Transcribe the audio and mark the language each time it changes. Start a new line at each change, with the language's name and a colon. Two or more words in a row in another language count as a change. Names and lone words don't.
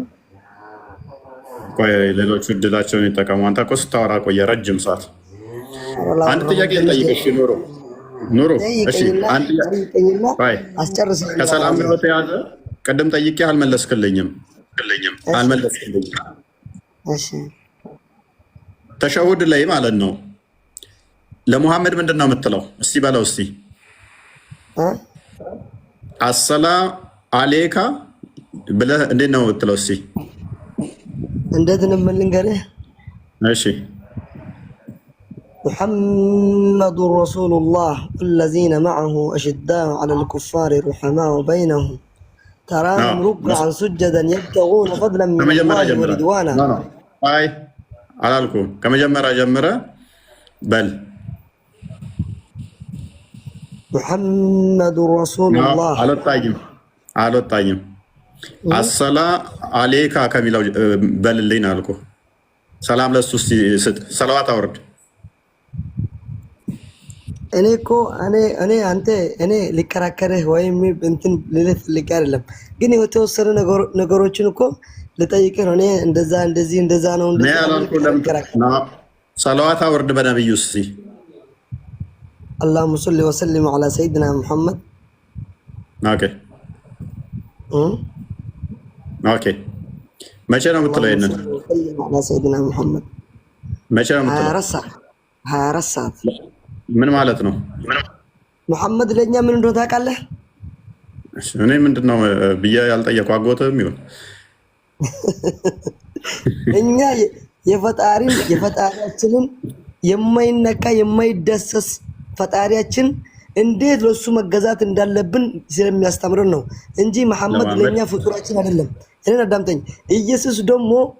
Amharic: ቆይ ሌሎቹ እድላቸውን ይጠቀሙ። አንተ እኮ ስታወራ ቆየ ረጅም ሰዓት። አንድ ጥያቄ ልጠይቅሽ ኑሩ። እሺ ከሰላም ጋር በተያያዘ ቅድም ጠይቄ አልመለስክልኝም። ተሸሁድ ላይ ማለት ነው ለሙሐመድ ምንድን ነው የምትለው? እስቲ በለው እስቲ።
Arabic: السلام عليك
Amharic: ብለህ እንዴት ነው የምትለው? እስቲ እንዴት ነው የምልንገርህ? እሺ
Arabic: محمد رسول الله والذين معه أشداء على الكفار رحماء بينهم تراهم ركعا سجدا يبتغون فضلا من الله ورضوانا.
Amharic: አይ አላልኩም። ከመጀመሪያ ጀምረህ በል
Arabic: محمد رسول الله
Amharic: አልወጣኝም።
Arabic: السلام عليك
Amharic: ከሚለው በልልኝ አልኩህ። ሰላም ለሱ ስጥ፣ ሰላዋት አውርድ። እኔ እኮ እኔ ሊከራከርህ ወይም እንትን ልልህ ፈልጌ አይደለም፣ ግን የተወሰኑ ነገሮችን እኮ ልጠይቅህ ነው። እኔ እንደዛ ነው ሰላዋት አውርድ በነብዩ እስቲ።
Arabic: اللهم صل وسلم على سيدنا محمد.
Amharic: ኦኬ መቼ ነው የምትለው? ይሄንን
Arabic: على سيدنا محمد
Amharic: መቼ ነው የምትለው? 24 ሰዓት ምን ማለት ነው? መሐመድ ለኛ ምን እንደሆነ ታውቃለህ? እኔ ምንድነው ብዬ ያልጠየቁ አጎትም ይሁን እኛ የፈጣሪያችንን የማይነካ የማይደሰስ ፈጣሪያችን እንዴት ለሱ መገዛት እንዳለብን ስለሚያስተምረን ነው እንጂ መሐመድ ለኛ ፍጡራችን አይደለም። እኔን አዳምጠኝ። ኢየሱስ ደግሞ